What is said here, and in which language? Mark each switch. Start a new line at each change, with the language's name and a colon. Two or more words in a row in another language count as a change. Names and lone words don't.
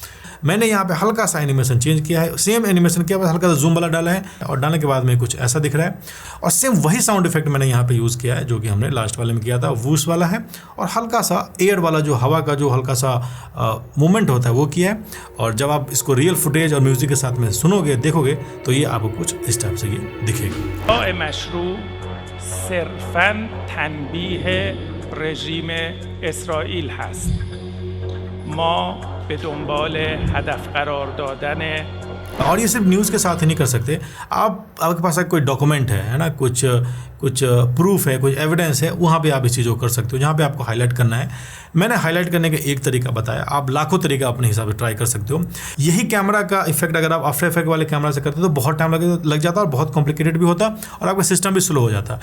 Hindi: मैंने यहाँ पे हल्का सा
English: animation change
Hindi: किया है,
English: same animation
Hindi: किया, बस हल्का सा जूम वाला डाला है और डालने के बाद में कुछ ऐसा दिख रहा है, और सेम वही
English: sound effect
Hindi: मैंने यहाँ पे यूज़ किया है जो कि हमने लास्ट वाले में किया था, वूस वाला है, और हल्का सा एयर वाला जो हवा का जो हल्का सा मूवमेंट होता है वो किया है। और जब आप इसको
English: real footage
Hindi: और म्यूजिक के साथ में सुनोगे, देखोगे, तो ये आपको कुछ इस टाइप से ये दिखेगा।
Persian: مشروع صرفاً تنبیه रژیم اسرائیل هست. ما به دنبال هدف قرار دادن
Hindi: और ये सिर्फ न्यूज़ के साथ ही नहीं कर सकते, आपके पास कोई डॉक्यूमेंट है ना, कुछ प्रूफ है, कुछ एविडेंस है, वहाँ पे आप इस चीज़ को कर सकते हो। जहाँ पे आपको हाईलाइट करना है, मैंने हाईलाइट करने का एक तरीका बताया, आप लाखों तरीका अपने हिसाब से ट्राई कर सकते हो। यही कैमरा का इफेक्ट अगर आप आफ्टर इफेक्ट वाले कैमरा से करते हो तो बहुत टाइम लग जाता और बहुत कॉम्प्लिकेटेड भी होता और आपका सिस्टम भी स्लो हो जाता।